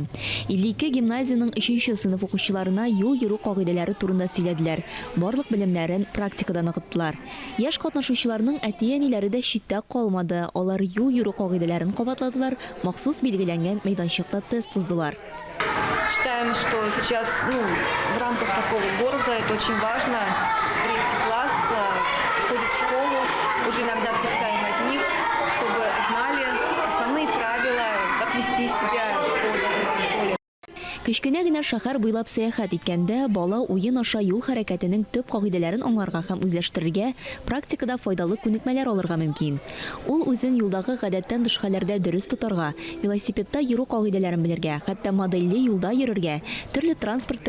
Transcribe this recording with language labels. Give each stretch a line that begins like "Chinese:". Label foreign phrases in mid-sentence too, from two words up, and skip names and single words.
Tatar: 52 гимназияның 3-нче сыйныф укучыларына юл йөрү кагыйдәләре турында сөйләделәр. Барлык белемнәрен практикада ныгыттылар. Яшь катнашучыларның әти-әниләре дә читтә калмады. Алар юл йөрү кагыйдәләрен кабатладылар, махсус билгеләнгән мәйданчыкта тест уздылар.
Russian: Считаем, что сейчас в рамках такого города это очень важно. 3-й класс ходит в школу, уже иногда отпускаем от них, чтобы знали основные правила, как вести себя по дороге в школе.
Tatar: Кечкенә генә шәһәр буйлап сәяхәт иткәндә бала уен аша юл хәрәкәтенең төп кагыйдәләрен аңларга һәм үзләштерергә, практикада файдалы күнекмәләр алырга мөмкин. Ул үзен юлдагы гадәттән тыш хәлләрдә дөрес тотарга, велосипедта йөрү кагыйдәләрен белергә, хәтта модельле юлда йөрергә, төрле транспорт